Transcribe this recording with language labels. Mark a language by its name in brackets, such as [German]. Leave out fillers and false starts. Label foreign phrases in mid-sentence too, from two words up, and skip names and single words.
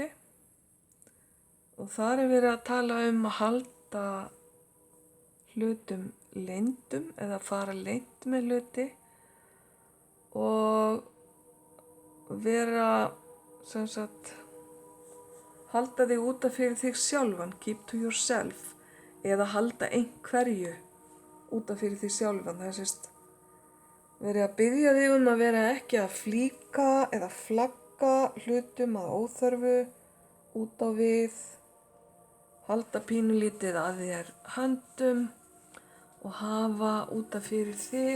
[Icelandic] Og þar verið að tala að halda hlutum leyndum eða fara leynt með hluti og vera halda þig út af fyrir þig sjálfan, [English] keep to yourself, [Icelandic] eða halda einhverju út af fyrir þig sjálfan. Það verið að biðja þig að vera ekki að flíka eða flagga hlutum að óþörfu út á við, halda pínulítið að þér höndum og hafa út af fyrir þig.